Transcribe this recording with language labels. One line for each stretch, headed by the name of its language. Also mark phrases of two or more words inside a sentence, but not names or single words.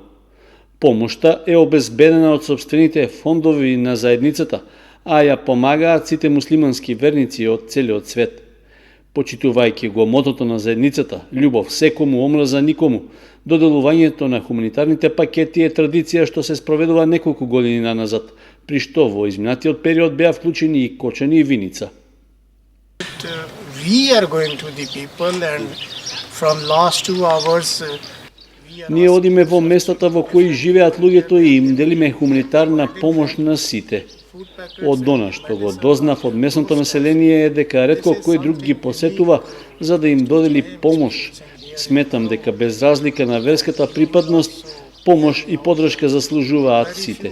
Macedonian: Помошта е обезбедена од сопствените фондови на заедницата, а ја помагаат сите муслимански верници од целиот свет. Почитувајќи го мотото на заедницата, љубов секому, омраза никому, доделувањето на хуманитарните пакети е традиција што се спроведува неколку години наназад, при што во изминатиот период беа вклучени и Кочани и Виница.
English: We are going to the people and from last 2 hours
Macedonian: Ние одиме во местата во кои живеат луѓето и им делиме хуманитарна помош на сите. Од она што го дознав од местното население е дека ретко кој друг ги посетува за да им додели помош. Сметам дека без разлика на верската припадност, помош и подршка заслужуваат сите.